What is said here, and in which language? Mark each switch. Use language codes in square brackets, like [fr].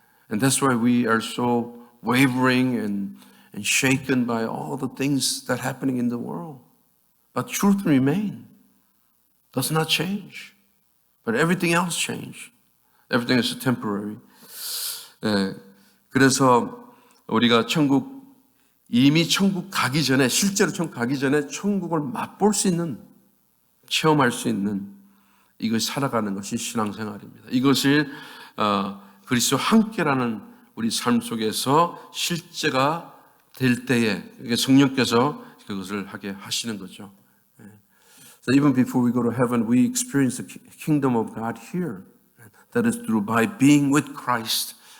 [en] And that's why we are so wavering and shaken by all the things that are happening in the world. But truth remains, does not change. But everything else changes. Everything is temporary. [ko] 그래서 우리가 이미 천국 가기 전에, 실제로 천국 가기 전에 천국을 맛볼 수 있는, 체험할 수 있는 이것이 살아가는 것이 신앙생활입니다. 이것이 그리스도와 함께라는 우리 삶 속에서 실제가 될 때에 성령께서 그것을 하게 하시는 거죠. [en] So even before we go to heaven, we experience the kingdom of God here. That is through by being with Christ.